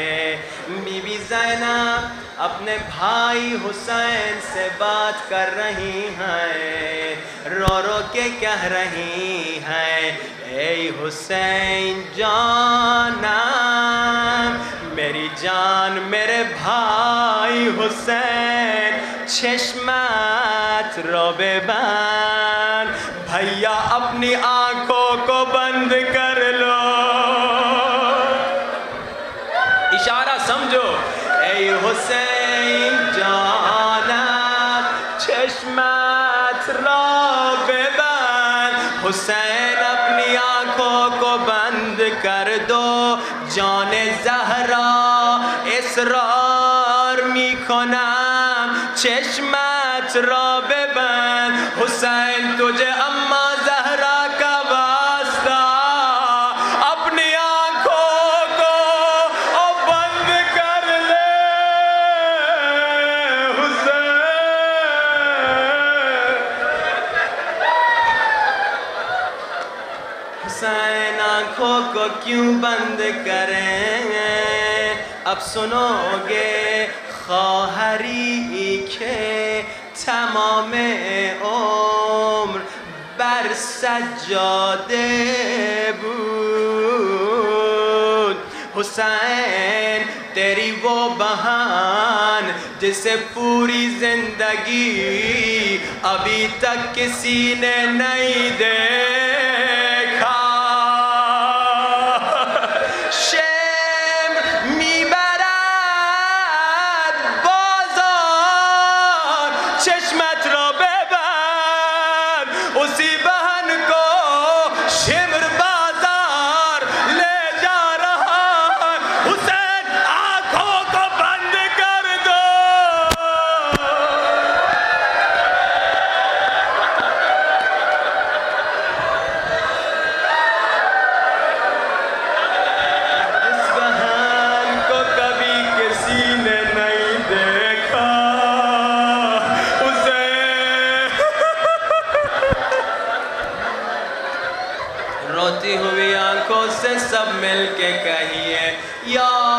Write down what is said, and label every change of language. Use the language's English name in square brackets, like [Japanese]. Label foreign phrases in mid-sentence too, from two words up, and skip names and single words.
[Urdu] بی بی زینب اپنے بھائی حسین سے بات کر رہی ہیں، رو رو کے کہہ رہی ہیں اے حسین جانا میری جان میرے بھائی [Persian] ای حسین چشمت را ببند [Urdu] بھیا اپنی آنکھوں کو بند کر لو اشارہ سمجھو [Persian] ای حسین جانم چشمت را ببند [Urdu] حسین اپنی آنکھوں کو بند کر دو جان زہرا [Persian] اصرار می کنم چشمت را ببند [Urdu] حسین تجھے اما زہرا کا واسطہ اپنی آنکھوں کو بند کر لے حسین آنکھوں کو کیوں بند کریں اب سنو گے [Persian] خواہری کہ تمام عمر بر سجاده [Urdu] بود حسین تیری وہ بہن جسے پوری زندگی ابھی تک کسی نے نہیں دیکھا [Persian] چشمت را ببند [Urdu] اسی بہن کو شمر بازار لے جا رہا حسین آنکھوں کو بند کر دو اس بہن کو کبھی کسی نے نہیں دیکھا روتی ہوئی آنکھوں سے سب مل کے کہیے یا